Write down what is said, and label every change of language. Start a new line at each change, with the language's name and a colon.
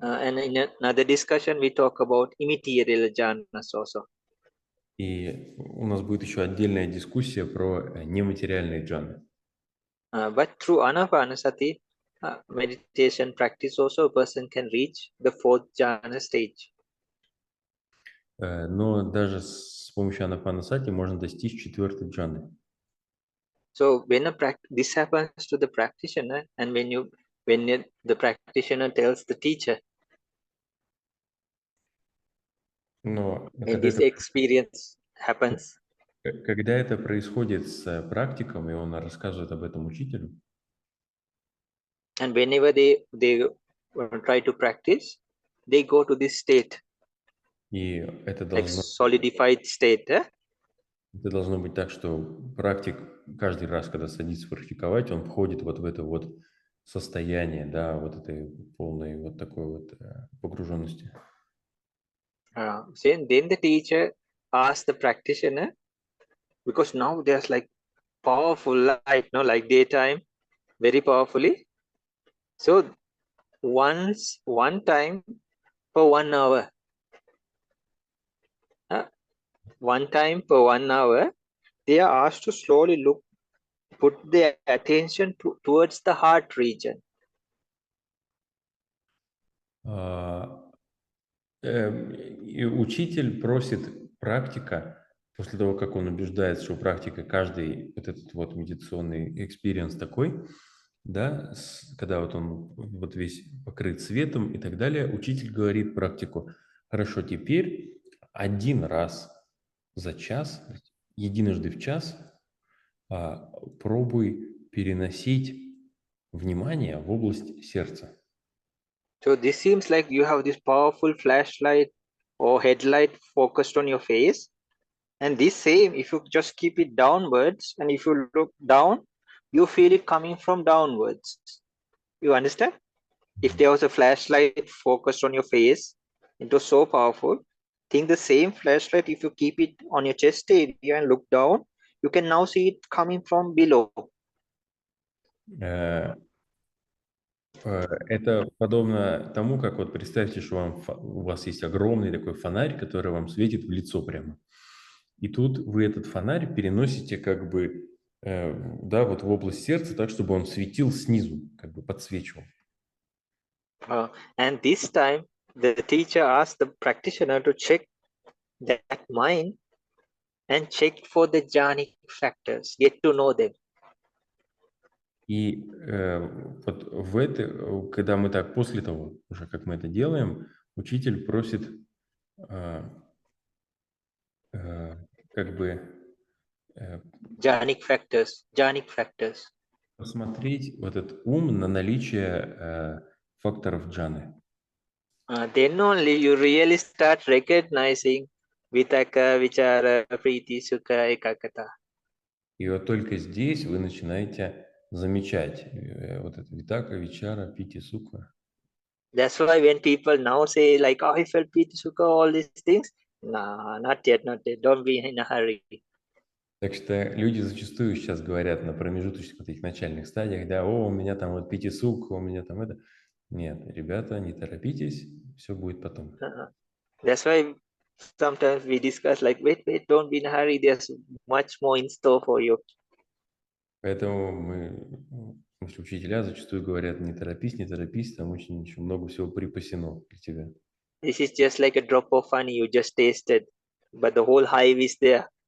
English: And in another discussion, we talk about immaterial jhanas also.
Russian: И у нас будет еще отдельная дискуссия про нематериальные джаны.
English: But through Anapанасати meditation practice also, a person can reach the fourth jhana stage.
Russian: Но даже с помощью Анапанасати можно достичь 4-й джаны.
English: So when this happens to the practitioner, and when the practitioner tells the teacher,
Russian: Но
English: when this experience happens,
Russian: Когда это происходит с практиком, и он рассказывает об этом учителю,
English: and whenever they try to practice, they go to this state,
Russian: и это
English: like
Russian: должно
English: solidified state.
Russian: Это должно быть так, что практик каждый раз, когда садится практиковать, он входит вот в это вот состояние, да, вот этой полной вот такой вот погруженности.
English: Then the teacher asks the practitioner, because now there's like powerful light, no, like daytime, very powerfully. So one time for 1 hour, one time per 1 hour, they are asked to slowly put their attention towards the heart region.
Russian: И учитель просит практика, после того, как он убеждается, что у практика каждый вот этот вот медитационный экспириенс такой, да, когда вот он вот весь покрыт светом и так далее, учитель говорит практику: хорошо, теперь один раз за час, единожды в час пробуй переносить внимание в область сердца.
English: So this seems like you have this powerful flashlight or headlight focused on your face. And this same, if you just keep it downwards, and if you look down, you feel it coming from downwards. You understand? If there was a flashlight focused on your face, it was so powerful. Think the same flashlight, if you keep it on your chest area and look down, you can now see it coming from below.
Russian: Это подобно тому, как вот представьте, что у вас есть огромный такой фонарь, который вам светит в лицо прямо. И тут вы этот фонарь переносите как бы, да, вот в область сердца, так, чтобы он светил снизу, как бы подсвечивал.
English: And this time, the teacher asked the practitioner to check that mind and check for the jhanic factors, get to know them.
Russian: И вот когда мы так, после того, уже как мы это делаем, учитель просит как бы
English: jhanic factors.
Russian: Посмотреть вот этот ум на наличие факторов джаны.
English: Then only you really start recognizing vitaka, vichara, priti, sukha, ekagata.
Russian: И вот только здесь вы начинаете замечать вот это витака, вичара, пити, сука.
English: That's why when people now say like, oh, I felt piti, sukha, all these things, nah, not yet, don't be in a hurry.
Russian: Так что люди зачастую сейчас говорят на промежуточных вот этих начальных стадиях, да, о, у меня там вот пити, сука, у меня там это. Нет, ребята, не торопитесь, все будет потом.
English: That's why sometimes we discuss like, wait, don't be in a hurry. There's much more in store for you.
Russian: Поэтому учителя зачастую говорят, не торопись, там очень еще много всего припасено для тебя.
English: This is just like a drop of honey you just tasted, but the whole hive is there.